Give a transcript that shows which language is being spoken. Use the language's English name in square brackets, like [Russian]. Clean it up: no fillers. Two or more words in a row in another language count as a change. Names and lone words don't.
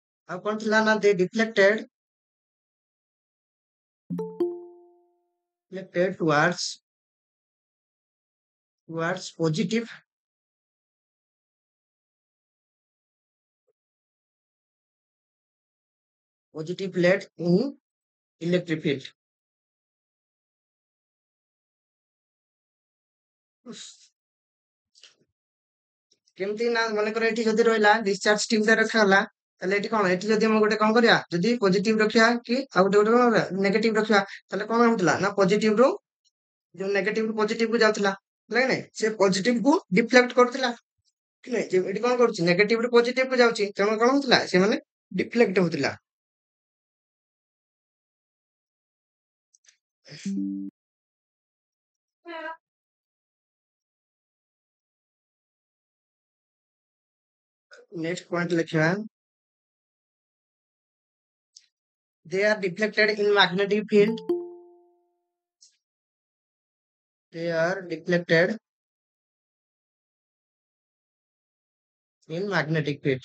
[Odia] ଆଉ କଣ ଥିଲା ନା [English] they deflected towards positive lead in electric field. [Odia] କେମିତି ନା ମନେକର ଏଠି ଯଦି ରହିଲା [English] discharge tube [Odia] ଟା ରଖାଗଲା ତାହେଲେ ଏଠି କଣ ଏଠି ଯଦି ଆମେ ଗୋଟେ କଣ କରିବା ଯଦି ପଜିଟିଭ ରଖିବା କି ଆଉ ଗୋଟେ କଣ ନେଗେଟିଭ ରଖିବା ତାହେଲେ କଣ ହଉଥିଲା ନା ପଜିଟିଭ ରୁ ଯୋଉ ନେଗେଟିଭ ରୁ ପଜିଟିଭ କୁ ଯାଉଥିଲା ହେଲା କି ନାଇଁ ସେ ପଜିଟିଭ କୁ ଡିଫ୍ଲେକ୍ଟ କରୁଥିଲା କି ନାଇଁ ଏଠି କଣ କରୁଛି ନେଗେଟିଭ ରୁ ପଜିଟିଭ କୁ ଯାଉଛି ତେଣୁ କଣ ହଉଥିଲା ସେମାନେ ଡିଫ୍ଲେକ୍ଟ ହଉଥିଲା। [English] next point ଲେଖିବା they are deflected in magnetic field they are deflected in magnetic field